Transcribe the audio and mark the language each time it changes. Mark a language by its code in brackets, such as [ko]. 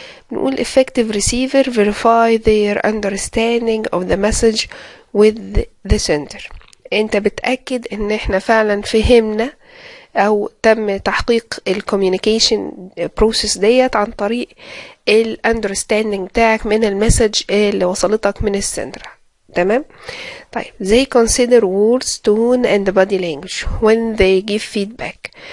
[ar] بنقول [en] effective receiver verify their understanding of the message with the sender. [ar] انت بتأكد ان احنا فعلا فهمنا او تم تحقيق الكوميونيكيشن بروسيس ديت عن طريق الاندرستاندينج بتاعك من المسج اللي وصلتك من السندر. تمام. طيب [en] they consider words, tone and body language when they give feedback.